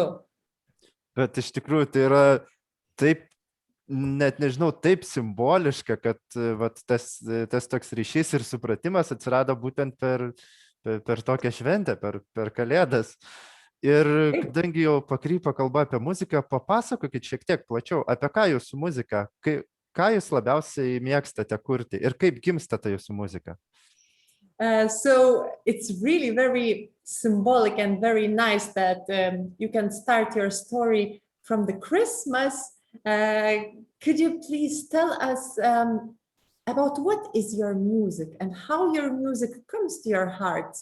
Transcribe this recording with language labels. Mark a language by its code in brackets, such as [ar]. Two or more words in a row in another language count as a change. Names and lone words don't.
[lt] Bet iš tikrųjų tai yra taip, net nežinau, taip simboliška, kad tas toks ryšys ir supratimas atsirado būtent per tokią šventę, per Kalėdas. Ir kadangi jau pakrypo kalba apie muziką, papasakokit šiek tiek plačiau, apie ką jūsų muzika, ką jūs labiausiai mėgstate kurti ir kaip gimsta ta jūsų muzika. [en] So it's really very symbolic and very nice that you can start your story from the Christmas. Could you please tell us about what is your music and how your music comes to your hearts?